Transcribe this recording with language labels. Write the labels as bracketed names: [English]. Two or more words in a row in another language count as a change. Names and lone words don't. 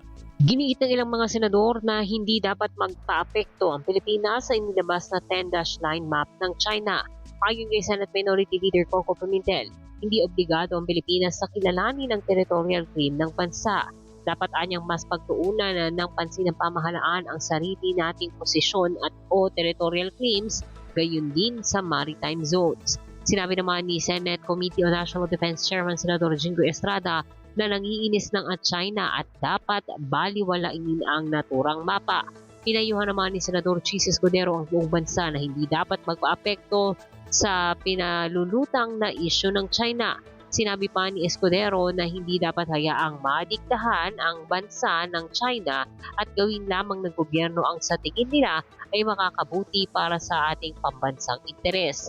[Filipino] Giniit ng ilang mga senador na hindi dapat magpa-apekto ang Pilipinas sa inilabas na 10- [English] dash line map [Filipino] ng China. Ayon kay Senate Minority Leader Coco Pimentel, hindi obligado ang Pilipinas sa kilalanin ng [English] territorial claim [Filipino] ng bansa. Dapat anyang mas pagtuunan ng pansin ng pamahalaan ang sarili nating posisyon at o [English] territorial claims, [Filipino] gayon din sa [English] maritime zones. [Filipino] Sinabi naman ni Senate Committee on National Defense Chairman Senador Jingo Estrada na nangiinis ng at China at dapat baliwalain ang naturang mapa. Pinayuhan naman ni Senador Chis Escudero ang buong bansa na hindi dapat magpaapekto sa pinalulutang na isyu ng China. Sinabi pa ni Escudero na hindi dapat hayaang madiktahan ang bansa ng China at gawin lamang ng gobyerno ang sa tingin nila ay makakabuti para sa ating pambansang interes.